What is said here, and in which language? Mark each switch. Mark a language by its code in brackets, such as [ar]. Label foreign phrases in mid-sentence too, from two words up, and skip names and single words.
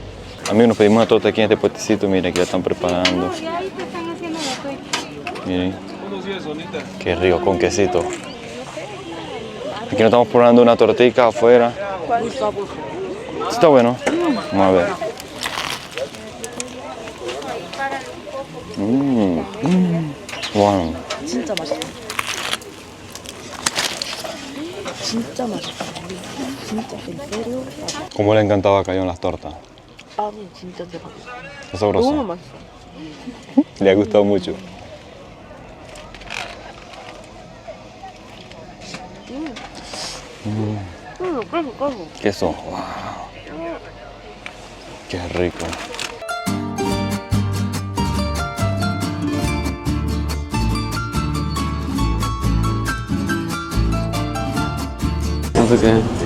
[es] Amigos, nos pedimos una torta aquí en este puestecito. Miren, que ya están preparando. Miren. Qué rico, con quesito. Aquí nos estamos probando una tortita afuera. Está bueno. Vamos a ver. Wow. [ko] 진짜 맛있다. 진짜 맛있다. [es] 진짜 en serio. ¿Cómo le encantaba Cayo en las tortas? [ko] 빵이 진짜 대박. [es] Es sabroso. [ko] 너무 맛있어. [es] Le ha gustado mucho. Queso. Wow. Qué rico. No sé qué.